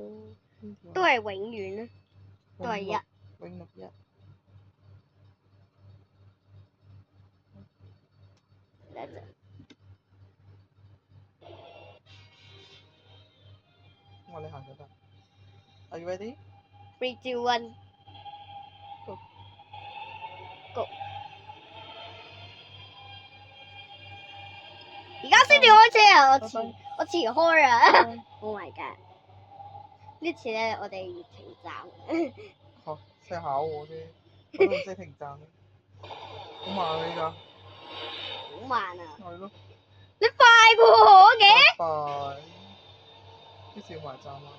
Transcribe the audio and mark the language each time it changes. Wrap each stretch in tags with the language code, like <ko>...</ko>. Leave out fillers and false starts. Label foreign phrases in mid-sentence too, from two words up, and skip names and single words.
<yue>邊條啊？都係永遠啦，都係一。永綠一。等一陣我哋行就得。</yue> <en>Are you ready? ，3, 2, 1, Go. Go。</en> <yue>而家先至開車啊！我遲開啊 ！</yue> <en>Oh my god！</en> <yue>呢次咧，我哋要停站。嚇！識考我啫，我都唔識停站。好慢啊！呢架。好慢啊！係咯。你快過我嘅？快！幾時要埋站啊？</yue>